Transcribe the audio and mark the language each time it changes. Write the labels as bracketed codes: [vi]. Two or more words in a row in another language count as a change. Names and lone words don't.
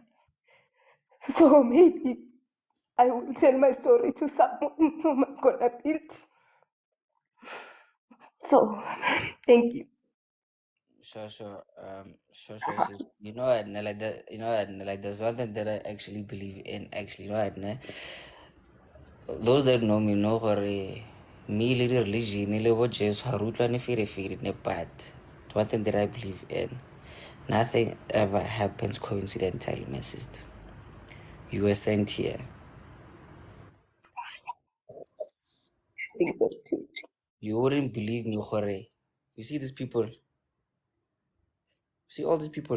[en] So maybe I will tell my story to someone whom I'm gonna build. So thank you. Sure. Sis. You know what, nah, like that. You know what, nah, like there's one thing that I actually believe in. Actually, you know what, nah? Those that know me know [tn] gore me le religion le bo Jesu ha re utlwane fere ne [en] but one thing that I believe in, nothing ever happens coincidentally, my sister. You were sent here. I think so too. You wouldn't believe me, gore. You see these people. See all these people.